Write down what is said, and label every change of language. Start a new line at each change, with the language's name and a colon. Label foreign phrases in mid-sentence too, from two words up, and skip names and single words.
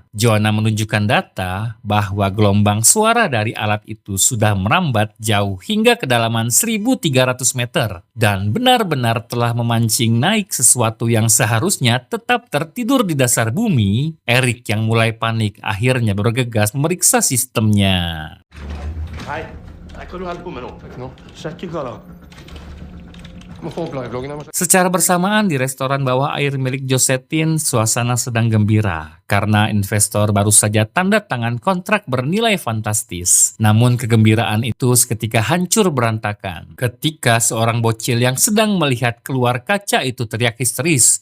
Indonesian: Joanna menunjukkan data bahwa gelombang suara dari alat itu sudah merambat jauh hingga kedalaman 1.300 meter. Dan benar-benar telah memancing naik sesuatu yang seharusnya tetap tertidur di dasar bumi. Eric yang mulai panik akhirnya bergegas memeriksa sistemnya.
Norwegian: Hei, hva du holder på med nå? Sjekke hva da?
Indonesian: Secara bersamaan di restoran bawah air milik Josetin, suasana sedang gembira karena investor baru saja tanda tangan kontrak bernilai fantastis. Namun kegembiraan itu seketika hancur berantakan ketika seorang bocil yang sedang melihat keluar kaca itu teriak histeris.